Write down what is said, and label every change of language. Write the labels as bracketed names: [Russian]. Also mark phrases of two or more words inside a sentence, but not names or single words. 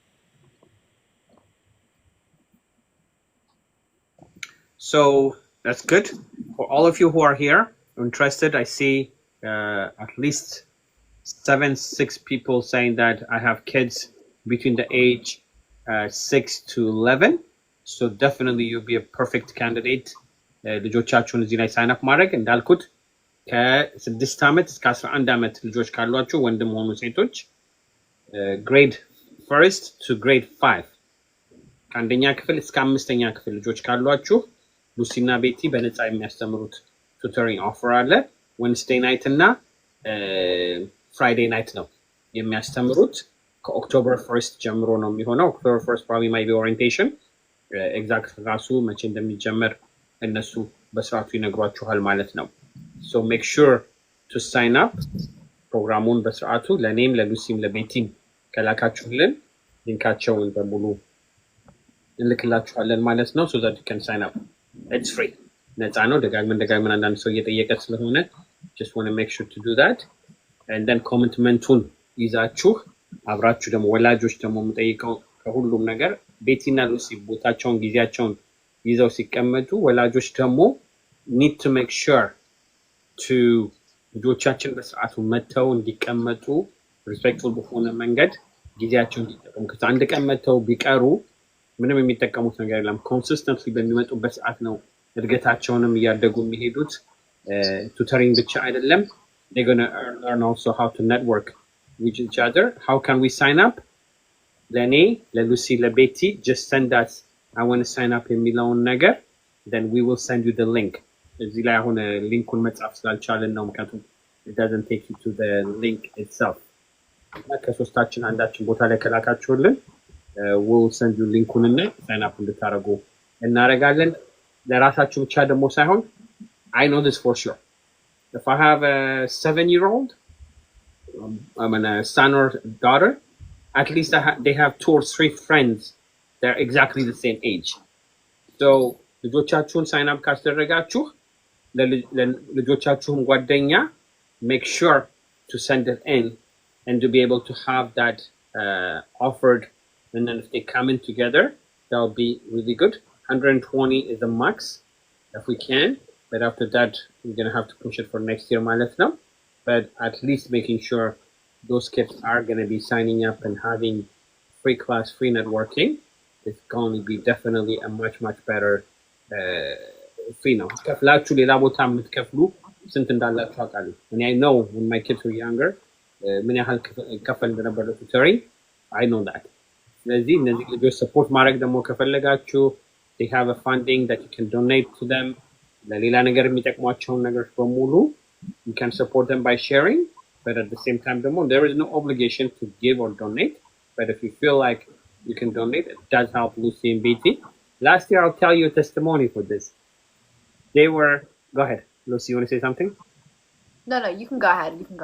[English] So that's good. For all of you who are here interested, I see at least 6 people saying that I have kids between the age 6 to 11. So definitely you'll be a perfect candidate. [Amharic] ልጆቻችሁን እዚህ ላይ ሳይን አፕ ማድረግ እንዳልኩት ከ6 ዓመት እስከ 11 ዓመት ልጆች ካሏችሁ ወንድም ሆኑ ሴቶች [English] grade 1st to grade 5 [Amharic] ከአንደኛ ክፍል እስከ 5ኛ ክፍል ልጆች ካሏችሁ ሉሲና ቤቲ በነፃ የሚያስተምሩት [English] tutoring offer [Amharic] አለ። [English] Wednesday night [Amharic] እና [English] Friday night [Amharic] ነው የሚያስተምሩት። ከኦክቶበር 1st ጀምሮ ነው የሚሆነው። ኦክቶበር 1st [English] probably might be orientation [Amharic] ኤግዛክት ራሱ መቼ እንደሚጀመር እነሱ በስርዓቱ ይነግሯችኋል ማለት ነው። [English] so make sure to sign up [Amharic] ፕሮግራሙን በስርዓቱ ለኔም ለሉሲም ለቤቲም ከላካችሁልን ሊንካቸውን በሙሉ እንልክላችኋለን ማለት ነው [English] so that you can sign up. It's free. [Amharic] ነፃ ነው። ደጋግመን አንዳንድ ሰው እየጠየቀ ስለሆነ [English] just want to make sure to do that and then [Amharic] ኮሚትመንቱን ይዛችሁ አብራችሁ ደግሞ ወላጆች ደግሞ የምጠይቀው ከሁሉም ነገር ቤቲና ሉሲ ቦታቸውን ጊዜያቸውን ይዘው ሲቀመጡ ወላጆች ደግሞ [English] need to make sure to [Amharic] ልጆቻችን በስርዓቱ መተው እንዲቀመጡ ሪስፔክትፉል በሆነ መንገድ ጊዜያቸውን እንዲጠቀሙ ከአንድ ቀን መተው ቢቀሩ ምንም የሚጠቀሙት ነገር የለም። ኮንሲስተንትሊ በሚመጡበት ሰዓት ነው እድገታቸውንም እያደጉ የሚሄዱት። ቱተሪንግ ብቻ አይደለም [English] they're going to learn also how to network with each other. How can we sign up? [Amharic] ለኔ ለሉሲ ለቤቲ [English] just send us I want to sign up [Amharic] የሚለውን ነገር [English] then we will send you the link. [Amharic] እዚህ ላይ አሁን ሊንኩን መጻፍ ስላልቻለን ነው ምክንያቱም [English] it doesn't take you to the link itself. [Amharic] ከሶስታችን አንዳችን ቦታ ላይ ከላካችሁልን [English] we'll send you [Amharic] ሊንኩን እና [English] sign up [Amharic] እንድታረጉ እናረጋለን። ለራሳችሁ ብቻ ደግሞ ሳይሆን [English] I know this for sure. If I have a 7-year-old I mean a son or daughter, at least they have 2 or 3 friends that are exactly the same age. So ልጆቻችሁን sign up [Amharic] ካስደረጋችሁ ለልጆቻችሁም ጓደኛ [English] make sure to send it in and to be able to have that offered, and then if they come in together that will be really good. 120 is the max if we can, but after that we're going to have to push it for next year [Amharic] ማለት ነው. [English] But at least making sure those kids are going to be signing up and having free class, free networking is going to be definitely a much better free [Amharic] ነው። ከፍላችሁ ሌላ ቦታ የምትከፍሉ ስንት እንዳላችሁ አውቃለሁ። [English] and I know when my kids were younger [Amharic] ምን ያህል ከፈል እንደነበረ ቱተሪንግ [English] I know that. [Amharic] ስለዚህ እነዚህ ልጆች ሰፖርት ማድረግ ደግሞ ከፈለጋችሁ [English] they have a funding that you can donate to them. [Amharic] ለሌላ ነገር የሚጠቅሟቸውን ነገሮች በሙሉ [English] you can support them by sharing, but at the same time there is no obligation to give or donate, but if you feel like you can donate, it does help Lucy and Betty. Last year, I'll tell you a testimony for this. They were, go ahead, Lucy, you want to say something? No, you can go ahead.